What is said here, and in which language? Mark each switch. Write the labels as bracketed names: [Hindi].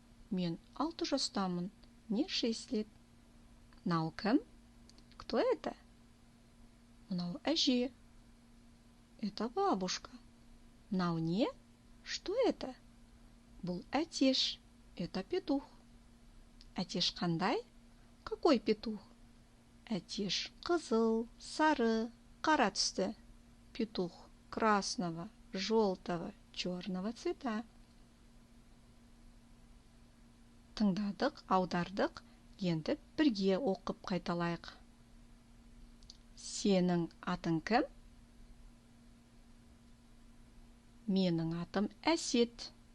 [Kazakh] Мен 6 жастамын. [Russian] Мне 6 лет. [Kazakh] Мынау кім? [Russian] Кто это? [Kazakh] Мынау әже. [Russian] Это бабушка. [Kazakh] Мынау не? [Russian] Что это? [Kazakh] Бұл әтеш. [Russian] Это петух. [Kazakh] Әтеш қандай? [Russian] Какой петух? [Kazakh] Әтеш қызыл, сары, қара түсті. [Russian] Петух красного, желтого, черного цвета. [Kazakh] Тыңдадық, аудардық, енді бірге оқып қайталайық. Сенің атың кім? Менің атым Әсет.